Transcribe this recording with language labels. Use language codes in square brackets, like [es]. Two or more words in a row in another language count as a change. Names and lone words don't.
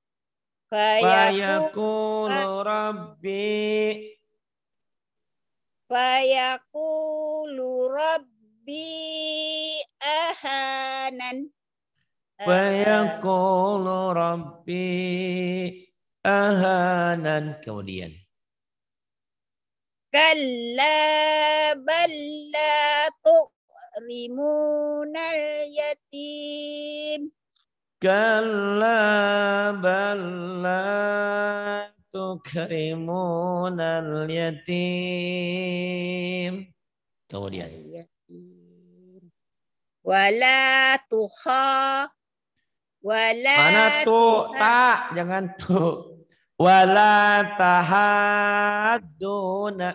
[ar] فيقول ربي. فيقول ربي أهانن. فيقول ربي أهانن. [id] Kemudian. [ar] كلا بل لا تعرمون اليتيم. كلا بل لا تكرمون اليتيم. [id] Kemudian. [ar] ولا تحا. Wala [id] Mana tuh? Tak, jangan tuh. [ar] ولا تحاضون.